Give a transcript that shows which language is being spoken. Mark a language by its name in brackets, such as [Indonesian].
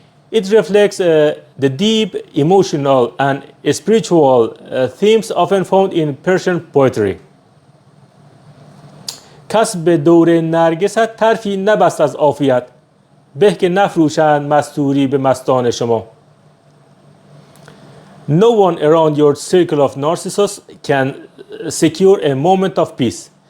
[English] It reflects the deep emotional and spiritual themes often found in Persian poetry. [Persian] کس به دور نرگست طرفی نبست از عافیت، به که نفروشند مستوری به مستان شما. [English] No one around your circle of narcissus can secure a moment of peace.